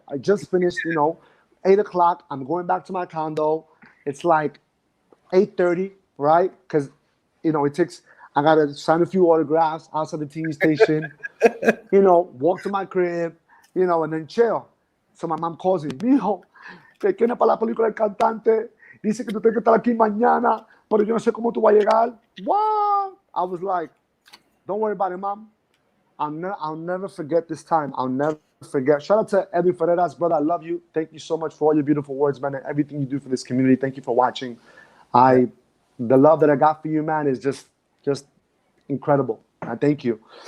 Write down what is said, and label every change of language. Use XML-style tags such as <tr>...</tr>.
<en>I just finished, 8 o'clock. I'm going back to my condo. It's like 8:30, right? Because, it takes, I got to sign a few autographs outside the TV station, walk to my crib, and then chill. So my mom calls me,</en> <es>"Mijo, que viene para la película El Cantante. Dice que tú tienes que estar aquí mañana, pero yo no sé cómo tú vas a llegar."</es> <en>What? I was like, "Don't worry about it, mom. I'll never forget this time. I'll never forget." Shout out to Edwin Ferreras, brother. I love you. Thank you so much for all your beautiful words, man, and everything you do for this community. Thank you for watching. The love that I got for you, man, is just incredible. Thank you.</en>